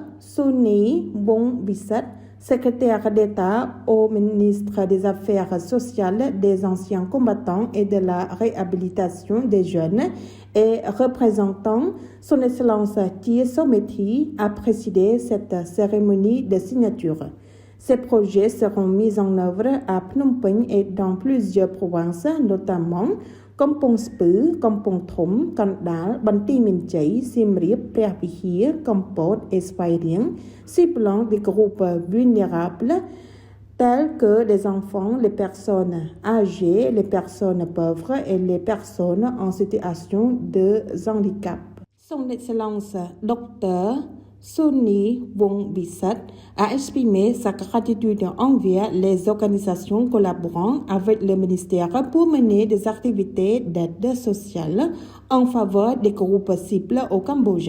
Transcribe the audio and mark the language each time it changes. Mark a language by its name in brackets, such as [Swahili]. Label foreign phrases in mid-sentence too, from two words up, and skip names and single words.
[French] Suni Wong Bisat, secrétaire d'État au ministre des Affaires sociales des anciens combattants et de la réhabilitation des jeunes et représentant Son Excellence Thie Sommethi a présidé cette cérémonie de signature. Ces projets seront mis en œuvre à Phnom Penh et dans plusieurs provinces, notamment Kampong Speu, Kampong Thom, Kandal, Banti Minh Chai, Siem Reap, Preh Vihear, Kampot et Svay Rieng, ciblant des groupes vulnérables tels que les enfants, les personnes âgées, les personnes pauvres et les personnes en situation de handicap. Son Excellence Dr. Suni Wong Bisat a exprimé sa gratitude envers les organisations collaborant avec le ministère pour mener des activités d'aide sociale en faveur des groupes cibles au Cambodge.